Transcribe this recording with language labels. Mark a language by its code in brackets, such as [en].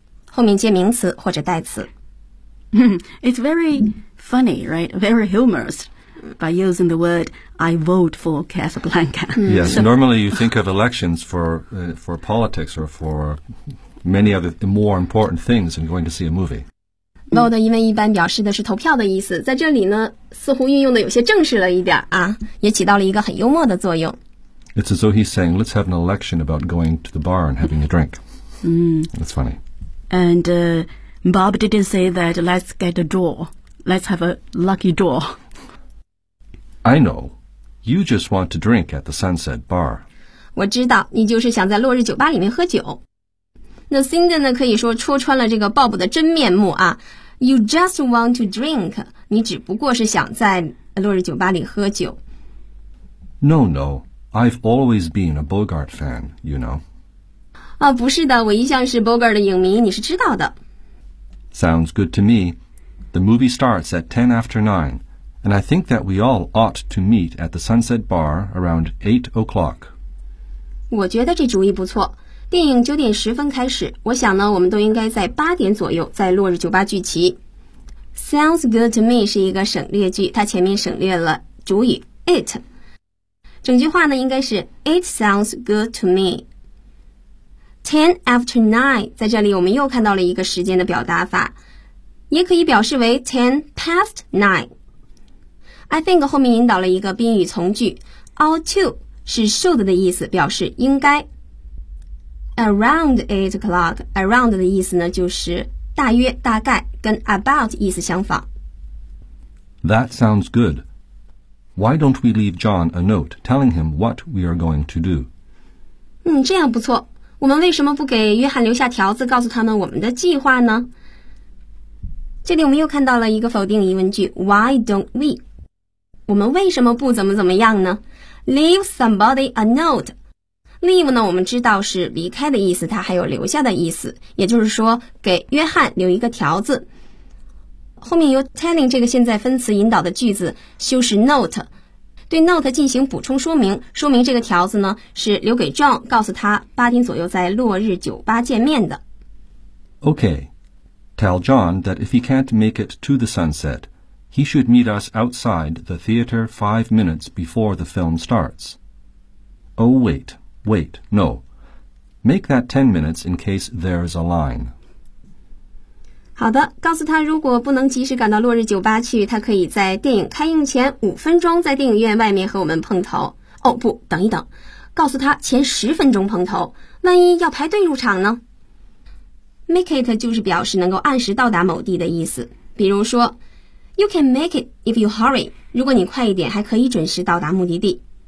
[zh] 后面接名词或者代词。 [en] It's very funny, right? Very humorous by using the word I vote for Casablanca. Yes, so, normally you think of elections for politics or for many other more important things than going to see a movie. [zh] Vote 因为一般表示的是投票的意思，在这里呢似乎运用的有些正式了一点啊，也起到了一个很幽默的作用。 [en] It's as though he's saying, let's have an election about going to the bar and having a drink. That's funny. And Bob didn't say that let's get a draw. Let's have a lucky draw. I know. You just want to drink at the Sunset Bar. [zh] 我知道你就是想在落日酒吧里面喝酒。那 Cindy 呢可以说戳穿了这个 Bob 的真面目啊。 [en] You just want to drink. [zh] 你只不过是想在落日酒吧里喝酒。 [en] No, no. I've always been a Bogart fan, you know. [zh] 啊，不是的，我一向是 Bogart 的影迷，你是知道的。 [en] Sounds good to me. The movie starts at 9:10, and I think that we all ought to meet at the Sunset Bar around 8:00. [zh] 我觉得这主意不错。电影9:10开始，我想呢，我们都应该在8左右在落日酒吧聚齐。 Sounds good to me 是一个省略句，它前面省略了主语 it。整句话呢，应该是 [en] It sounds good to me. [zh] 10:09, 在这里我们又看到了一个时间的表达法，也可以表示为10:09。 I think 后面引导了一个宾语从句 ，ought to 是 should 的意思，表示应该。 Around 8:00, around 的意思呢就是大约、大概，跟 about 意思相仿。 [en] That sounds good. Why don't we leave John a note telling him what we are going to do? [zh] 这样不错。我们为什么不给约翰留下条子告诉他们我们的计划呢？这里我们又看到了一个否定疑问句 [en] Why don't we? [zh] 我们为什么不怎么怎么样呢？ [en] Leave somebody a note. [zh] Leave 呢我们知道是离开的意思，它还有留下的意思，也就是说给约翰留一个条子。后面由 telling 这个现在分词引导的句子修饰 note， 对 note 进行补充说明，说明这个条子呢是留给 John， 告诉他8左右在落日酒吧见面的。 [en] Okay, tell John that if he can't make it to the sunset, he should meet us outside the theater 5 before the film starts. Oh, wait, no. Make that 10 in case there is a line. [zh] 好的，告诉他如果不能及时赶到落日酒吧去，他可以在电影开映前5在电影院外面和我们碰头。哦，不，等一等，告诉他前10碰头，万一要排队入场呢？ Make it 就是表示能够按时到达某地的意思。比如说 [en] You can make it if you hurry， [zh] 如果你快一点还可以准时到达目的地。